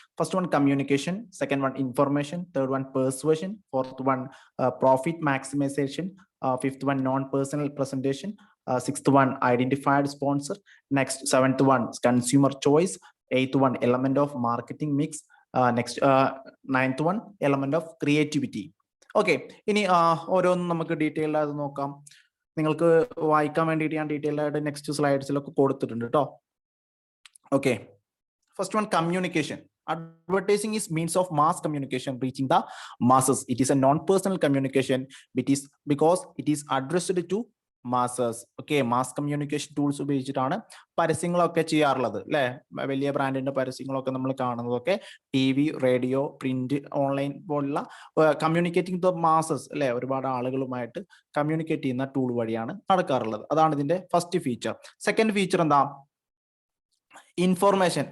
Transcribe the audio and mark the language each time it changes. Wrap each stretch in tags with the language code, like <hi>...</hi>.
<en>First one communication, second one information, third one persuasion, fourth one profit maximisation, fifth one non personal presentation, sixth one identified sponsor, next seventh one consumer choice, eighth one element of marketing mix, next ninth one element of creativity.</en> <ml>Okay, ഇനി ഓരോന്നും നമുക്ക് detailed ആയിട്ട് നോക്കാം. നിങ്ങൾക്ക് വായിക്കാൻ വേണ്ടിയിട്ട് ഞാൻ detailed ആയിട്ട് നെക്സ്റ്റ് സ്ലൈഡ്സിലൊക്കെ കൊടുത്തിട്ടുണ്ട് കേട്ടോ.</ml> <en>Okay, first one communication. Advertising is means of mass communication reaching the masses. It is a non-personal communication because it is addressed to masses.</en> <ml>Okay, mass communication tools ഉപയോഗിച്ചിട്ടാണ് പരസ്യങ്ങളൊക്കെ ചെയ്യാറുള്ളത് അല്ലെ. വലിയ ബ്രാൻഡിന്റെ പരസ്യങ്ങളൊക്കെ നമ്മൾ കാണുന്നതൊക്കെ TV, റേഡിയോ, പ്രിന്റ്, ഓൺലൈൻ പോലുള്ള</ml> <en>communicating the masses</en> <ml>അല്ലെ, ഒരുപാട് ആളുകളുമായിട്ട് കമ്മ്യൂണിക്കേറ്റ് ചെയ്യുന്ന ടൂൾ വഴിയാണ് നടക്കാറുള്ളത്. അതാണ് ഇതിന്റെ ഫസ്റ്റ് ഫീച്ചർ. സെക്കൻഡ് ഫീച്ചർ എന്താ? ഇൻഫോർമേഷൻ.</ml>